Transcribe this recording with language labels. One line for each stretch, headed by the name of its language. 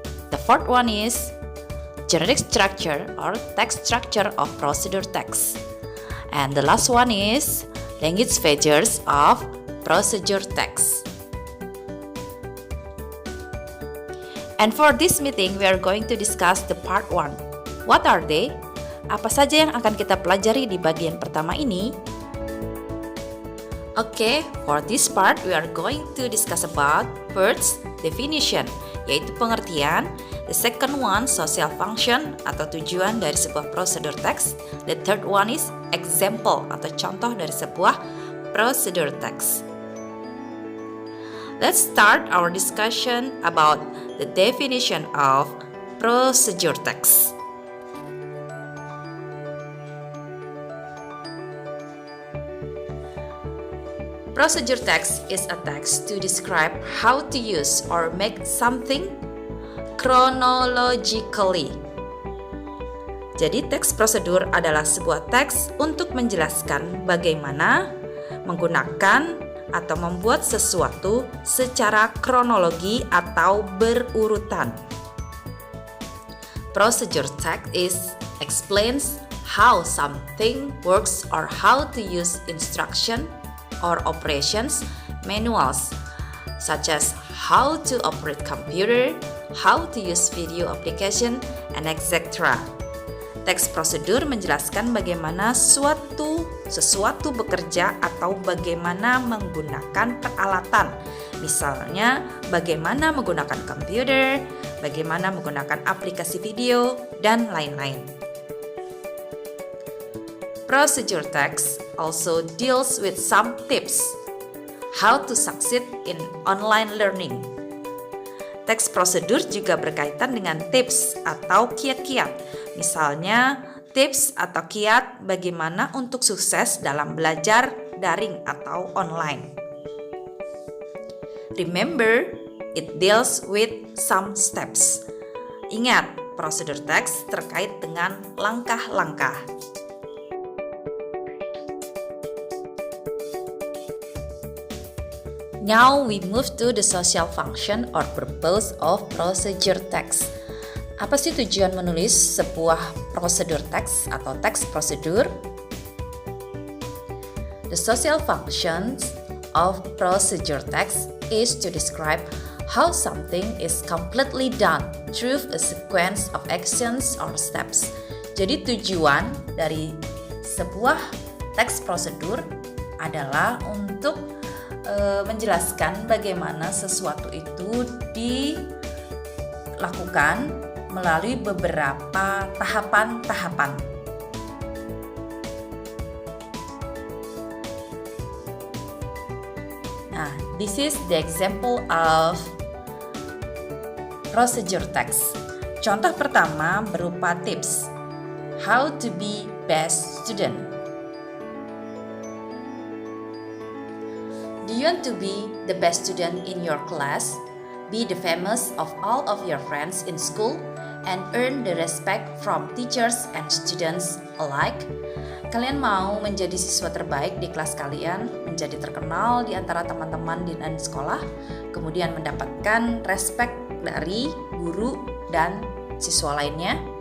English: The fourth one is generic structure or text structure of procedure text. And the last one is language features of procedure text. And for this meeting, we are going to discuss the part 1. What are they?
Indonesian: Apa saja yang akan kita pelajari di bagian pertama ini?
English: Okay, for this part, we are going to discuss about first, definition,
Indonesian: yaitu pengertian.
English: The second one, social function
Indonesian: atau tujuan dari sebuah
English: procedure text. The third one is example
Indonesian: atau contoh dari sebuah
English: procedure text. Let's start our discussion about the definition of procedure text. Procedure text is a text to describe how to use or make something chronologically.
Indonesian: Jadi teks prosedur adalah sebuah teks untuk menjelaskan bagaimana menggunakan atau membuat sesuatu secara kronologi atau berurutan.
English: Procedure text explains how something works or how to use instruction or operations manuals such as how to operate computer, how to use video application, and etc.
Indonesian: Teks prosedur menjelaskan bagaimana sesuatu bekerja atau bagaimana menggunakan peralatan. Misalnya, bagaimana menggunakan komputer, bagaimana menggunakan aplikasi video, dan lain-lain.
English: Procedure text also deals with some tips how to succeed in online learning.
Indonesian: Teks prosedur juga berkaitan dengan tips atau kiat-kiat. Misalnya, tips atau kiat bagaimana untuk sukses dalam belajar daring atau online.
English: Remember, it deals with some steps.
Indonesian: Ingat, prosedur teks terkait dengan langkah-langkah.
English: Now we move to the social function or purpose of procedure text.
Indonesian: Apa sih tujuan menulis sebuah prosedur teks atau teks prosedur?
English: The social functions of procedure text is to describe how something is completely done through a sequence of actions or steps.
Indonesian: Jadi tujuan dari sebuah teks prosedur adalah untuk menjelaskan bagaimana sesuatu itu dilakukan melalui beberapa tahapan-tahapan.
English: Nah, this is the example of procedure text.
Indonesian: Contoh pertama berupa tips
English: how to be best student. Do you want to be the best student in your class? Be the famous of all of your friends in school and earn the respect from teachers and students alike?
Indonesian: Kalian mau menjadi siswa terbaik di kelas kalian, menjadi terkenal di antara teman-teman di sekolah, kemudian mendapatkan respect dari guru dan siswa lainnya?